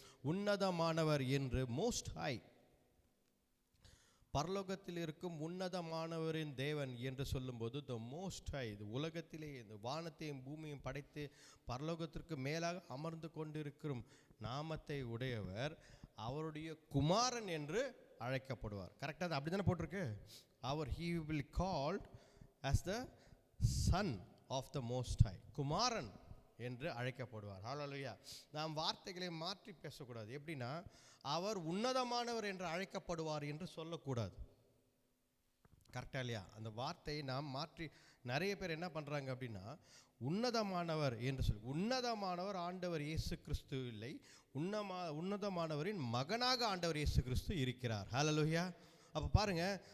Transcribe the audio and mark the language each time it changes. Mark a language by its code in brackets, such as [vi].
[ta] உன்னதமானவர் என்று, [en] most high, [ta] பரலோகத்தில் இருக்கும் உன்னதமானவரின் தேவன் என்று சொல்லும்போது [en] the most high, [ta] இது உலகத்திலே இந்த வானத்தையும் பூமியையும் படைத்து பரலோகத்திற்கு மேலாக அமர்ந்து கொண்டிருக்கும் நாமத்தை உடையவர் அவருடைய குமாரன் என்று அழைக்கப்படுவார். கரெக்டாக அப்படி தானே போட்டிருக்கு? [en] he will called as the son of the most high, [ta] குமாரன் என்று அழைக்கப்படுவார். ஹல்லேலூயா. நாம் வார்த்தைகளை மாற்றி பேசக்கூடாது. எப்படின்னா, அவர் உன்னதமானவர் என்று அழைக்கப்படுவார் என்று சொல்லக்கூடாது. கரெக்டா இல்லையா? அந்த வார்த்தையை நாம் மாற்றி, நிறைய பேர் என்ன பண்ணுறாங்க அப்படின்னா, உன்னதமானவர் என்று சொல்லி, உன்னதமானவர் ஆண்டவர் இயேசு கிறிஸ்து இல்லை, உன்னதமானவரின் மகனாக ஆண்டவர் இயேசு கிறிஸ்து இருக்கிறார். ஹல்லேலூயா. அப்போ பாருங்க,